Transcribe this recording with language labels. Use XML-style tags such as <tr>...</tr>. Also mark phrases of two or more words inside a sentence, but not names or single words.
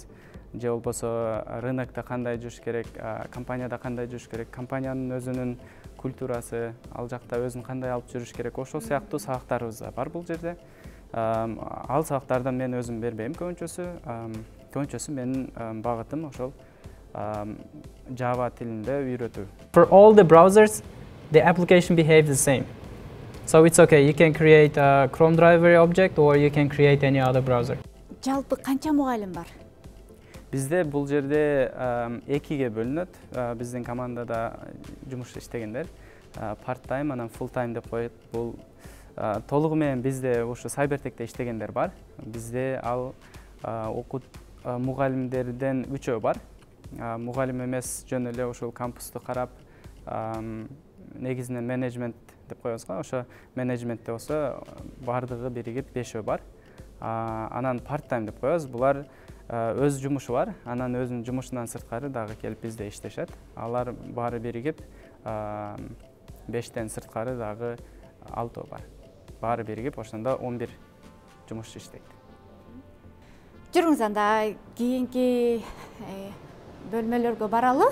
<ky>Же болбосо рынокто кандай жүрүш керек, компанияда кандай жүрүш керек, компаниянын өзүнүн культурасы, ал жакта өзүн кандай алып жүрүш керек, ошол сыяктуу сабактарыбыз бар бул жерде. Ал сабактардан мен өзүм бербейм көбүнчөсү. Көбүнчөсү менин багытым ошол Java тилинде үйрөтүү.</ky> <en>For all the browsers, the application behaves the same. So it's okay, you can create a Chrome driver object or you can create any other browser.</en> <ky>Жалпы канча мугалим бар? Бизде бул жерде экиге бөлүнөт. Биздин командада жумуш иштегендер part-time анан full-time деп коет. Бул толугу менен бизде ушу Cybertech'те иштегендер бар. Бизде ал мугалимдерден 3 бар. Мугалим эмес, жөн эле ошол кампусту карап, негизинен менеджмент деп коебуз го. Ошо менеджментте болсо бардыгы биригип 5 бар. Анан part-time деп коебуз. Булар өз жумушу бар, анан өзүнүн жумушунан сырткары дагы келип бизде иштешет. Алар баары биригип 5тен сырткары дагы 6 бар. Баары биригип ошондо 11 жумуш иштейт. Жүрүңүз анда кийинки бөлмөлөргө баралы.</ky>